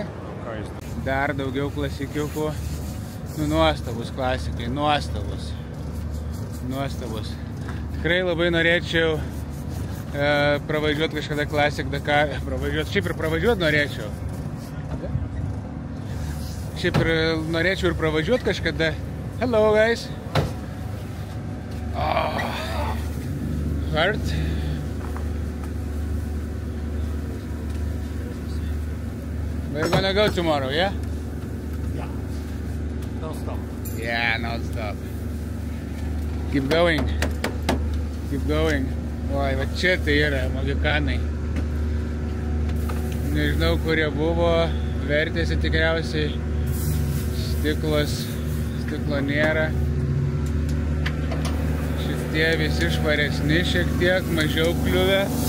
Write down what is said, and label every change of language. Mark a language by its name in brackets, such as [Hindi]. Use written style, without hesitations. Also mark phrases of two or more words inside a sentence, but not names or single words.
[Lithuanian] Dar daugiau klasikiukų. Nuostabus klasikai, nuostabus. Tikrai labai norėčiau pravažiuoti kažkada Classic Dakar. Šiaip ir pravažiuoti norėčiau. Šiaip ir pravažiuoti kažkada. [English] Hello guys. Heart. We're gonna go tomorrow, yeah? Yeah. Don't stop. Yeah, not stop. Keep going. [Lithuanian] Oi, va čia tai yra Mohikanai. Nežinau, kurie buvo, vertėsi tikriausiai. Stiklo nėra. Šitie visi švaresni šiek tiek, mažiau kliuvę.